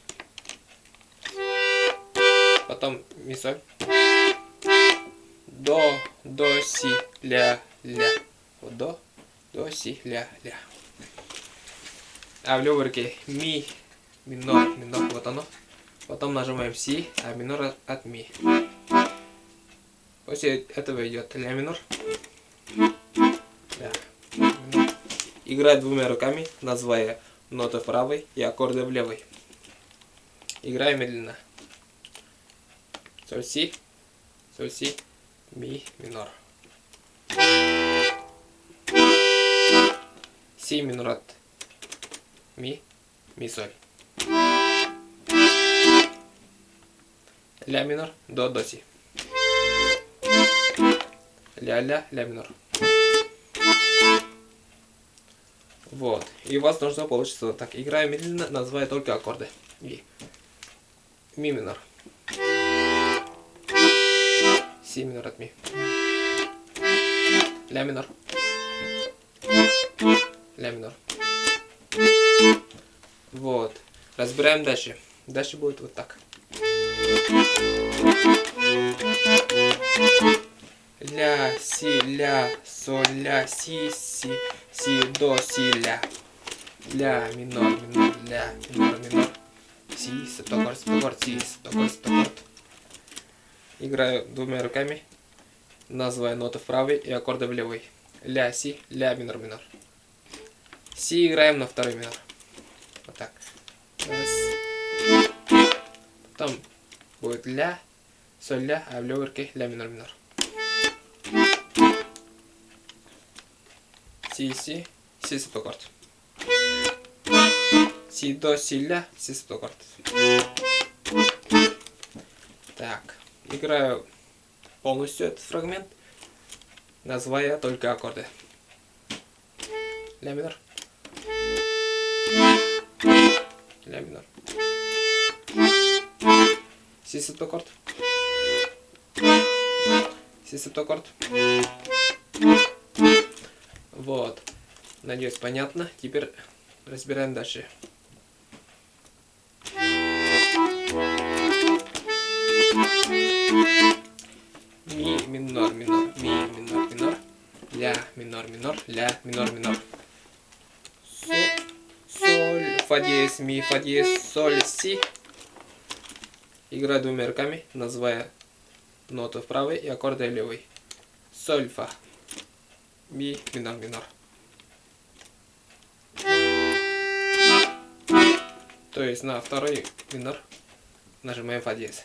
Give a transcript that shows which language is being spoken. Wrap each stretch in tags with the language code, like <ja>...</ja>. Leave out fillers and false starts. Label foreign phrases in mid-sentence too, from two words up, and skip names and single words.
<ru>Потом ми, соль. До, си, ля. Вот до, си, ля. А в левой руке ми, минор, вот оно. Потом нажимаем си, а минор от ми. После этого идет ля минор. Ля минор. Играть двумя руками, называя ноты в правой и аккорды в левой. Играем медленно. Соль, си, ми, минор. Си минор от ми, соль. Ля минор, до, си. Ля минор. Вот. И у вас должно получиться вот так. Играем медленно, называя только аккорды. Ми минор. Си минор от ми. Ля минор. Ля минор. Вот. Разбираем дальше. Дальше будет вот так. Ля, си, ля, соль, ля, си, до, си, ля. Ля, минор, ля, минор. Си, септаккорд, си, септаккорд. Играю двумя руками, называя ноты в правой и аккорды в левой. Ля, си, ля, минор. Си играем на второй минор. Вот так. Раз. Потом будет ля, соль, ля, а в левой руке ля минор. Си, септаккорд. Си, до, си, ля, си, септаккорд. Так. Играю полностью этот фрагмент, называя только аккорды. Ля минор. Ля минор. Си септаккорд. Си септаккорд. Вот. Надеюсь, понятно. Теперь разбираем дальше. Ми минор, ми минор. Ля минор, ля минор. Соль, фа диез, ми, фа диез, соль, си. Играю двумя руками, называя ноты в правой и аккорды в левой. Соль, фа. Ми, минор. То есть на второй минор нажимаем фа диез.</ru>